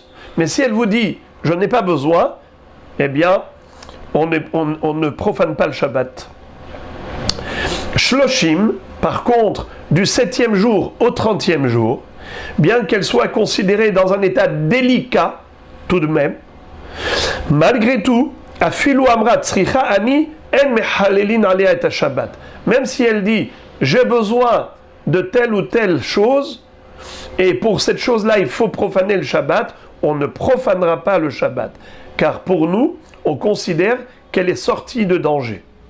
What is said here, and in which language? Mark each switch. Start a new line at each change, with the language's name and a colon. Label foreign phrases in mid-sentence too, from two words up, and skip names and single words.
French: Mais si elle vous dit, je n'ai pas besoin, eh bien on ne profane pas le Shabbat. Shloshim, par contre, du 7e jour au 30e jour, bien qu'elle soit considérée dans un état délicat, tout de même, malgré tout,
Hebrew: אפילו אמרה צריכה אני אין מחללין עליה את השבת.
French: Même si elle dit j'ai besoin de telle ou telle chose, et pour cette chose-là il faut profaner le Shabbat, on ne profanera pas le Shabbat, car pour nous, on considère qu'elle est sortie de danger.